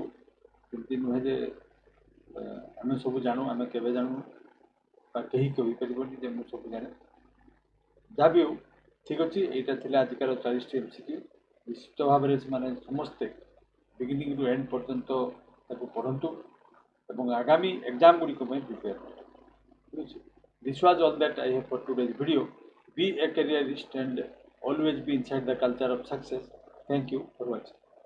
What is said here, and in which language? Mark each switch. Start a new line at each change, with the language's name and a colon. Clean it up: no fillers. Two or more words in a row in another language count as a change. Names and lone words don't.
Odia: ଏମିତି ନୁହେଁ ଯେ ଆମେ ସବୁ ଜାଣୁ, ଆମେ କେବେ ଜାଣୁ ବା କେହି କହିପାରିବନି ଯେ ମୁଁ ସବୁ ଜାଣେ। ଯାହା ବି ହଉ, ଠିକ୍ ଅଛି। ଏଇଟା ଥିଲା ଆଜିକାର 40ଟି MCQ। ନିଶ୍ଚିତ ଭାବରେ ସେମାନେ ସମସ୍ତେ ବିଗିନିଂରୁ ଏଣ୍ଡ ପର୍ଯ୍ୟନ୍ତ ତାକୁ ପଢ଼ନ୍ତୁ ଏବଂ ଆଗାମୀ ଏକ୍ଜାମ୍ ଗୁଡ଼ିକ ପାଇଁ ପ୍ରିପେୟାର କରନ୍ତୁ। ଠିକ୍ ଅଛି।
English: This was all that I have for today's video. Be a careerist and always be inside the culture of success. Thank you for watching.